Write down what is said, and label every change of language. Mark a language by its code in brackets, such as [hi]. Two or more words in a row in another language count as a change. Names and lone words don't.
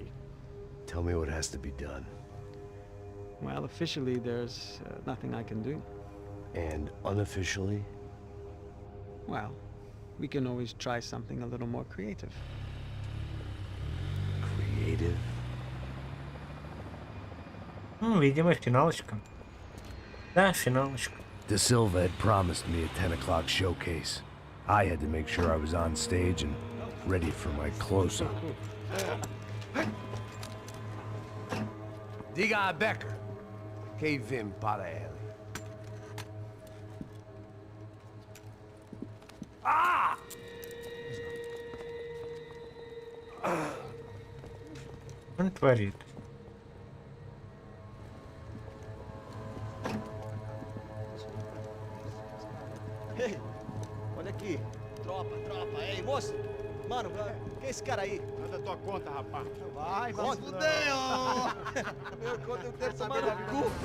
[en] Tell me what has to be done. Well, officially, there's nothing I can do. And unofficially? Well, we can always try something a little more creative. Creative? [ru] Видимо, финалочка. Да, финалочка. [en] De Silva had promised me a 10 o'clock showcase. I had to make sure I was on stage and ready for my close-up. [pt] Diga a Becker. Que vim para ele. Ah! [ru] Он творит. [pt] Ei, olha aqui. Tropa. Ei, moço. Mano, quem é esse cara aí? Manda tua conta, rapaz. Vai se fuder, Meu conta eu quero saber no cu, pô.